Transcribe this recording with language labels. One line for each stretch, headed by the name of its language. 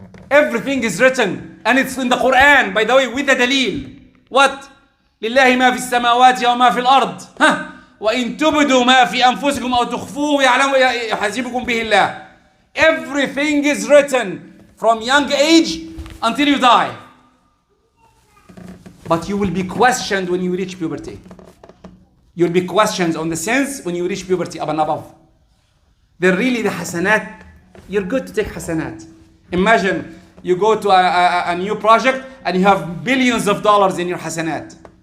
English: Everything is written. And it's in the Quran, by the way, with the dalil. What?
Arabic: لله ما في السماوات وما في الأرض. ها؟ وإن تبدوا ما في أنفسكم أو تخفوه يحاسبكم به الله.
English: Everything is written from young age until you die. But you will be questioned when you reach puberty. You'll be questioned on the sins when you reach puberty up and above. Then really the hasanat, you're good to take hasanat. Imagine you go to a new project and you have billions of dollars in your hasanat.